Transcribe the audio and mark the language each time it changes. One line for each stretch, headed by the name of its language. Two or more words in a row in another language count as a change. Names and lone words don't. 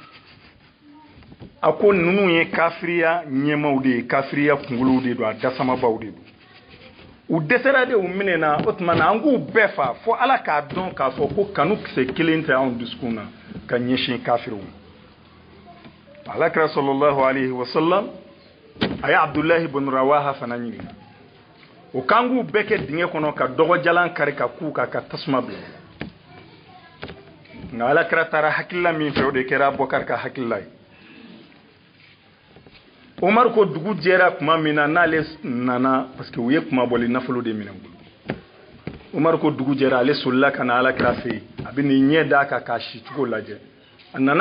Bambara: a ko ninnu ye kafiriya ɲɛmaw de ye kafiriya kunkolow de do a dasamabaw de do u dɛsɛra de u minɛna o tuma na an k'u bɛɛ fa fo ala k'a dɔn k'a fɔ ko kanu kisɛ kelen tɛ anw dusukun na ka ɲɛsin kafiriw ma alakira
Arabic: sallallahu alaihi wasallam
Bambara: a ye Abdullahi ibn Rawaha fana ɲininka o k'an k'u bɛɛ kɛ dingɛ kɔnɔ ka dɔgɔjalan kari ka k'u kan ka tasuma bila nka alakira taara hakilila min fɛ o de kɛra Abubakar ka hakilila ye Umar ko dugu jɛra kuma min na n'ale nana
French: parce que
Bambara: u ye kuma bɔli nafolo de minɛ bolo Umar ko dugu jɛra ale solila ka na alakira fɛ yen a bɛ n'i ɲɛ d'a kan k'a si cogo lajɛ a nana